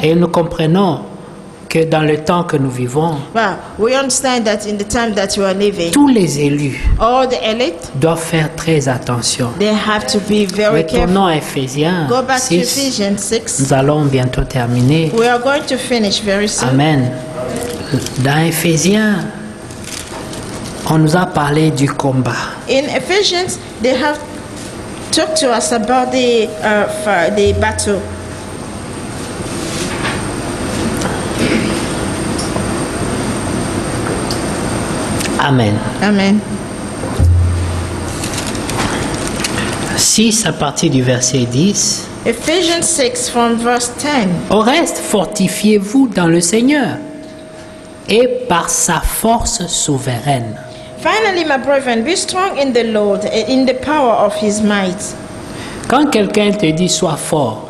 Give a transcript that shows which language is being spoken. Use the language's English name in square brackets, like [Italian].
[French] Et nous comprenons que dans le temps que nous vivons, [English] But we understand that in the time that you are living, [French] tous les élus [English] all the elite, [French] doivent faire très attention. [English] they have to be very careful. [French] Retournons à Éphésiens [English] Go back to [French] 6. [English] Ephesians 6. [French] Nous allons bientôt terminer. [English] We are going to finish very soon. Amen. [French] Dans Éphésiens, on nous a parlé du combat. [English] In Ephesians, they have talked to us about the battle. Amen. Amen. [French] 6 à partir du verset 10. [English] Ephesians 6 from verse 10. [French] Au reste, fortifiez-vous dans le Seigneur et par sa force souveraine. [English] Finally, my brethren, be strong in the Lord and in the power of his might. [French] Quand quelqu'un te dit sois fort,